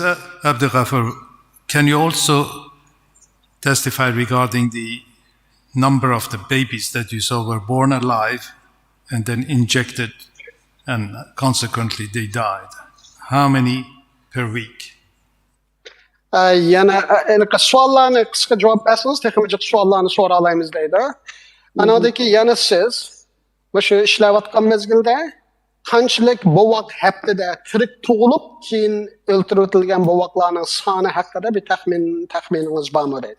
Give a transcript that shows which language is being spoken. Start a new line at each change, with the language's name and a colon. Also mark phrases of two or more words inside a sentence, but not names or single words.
English: Abdelghafar, can you also testify regarding the number of the babies that you saw were born alive and then injected and consequently they died? How many per week?
Uzbek: Yana suallarni qisqa javob bersangiz, texnik suallarni so'ra olamiz deydi. Anadagi yana siz o'sha ishlayotgan mezgilda qanchalik bovoq haftada tirik tug'ilib, keyin o'ltirilgan bovoqlarning soni haqida bir taxminingiz bormi deydi?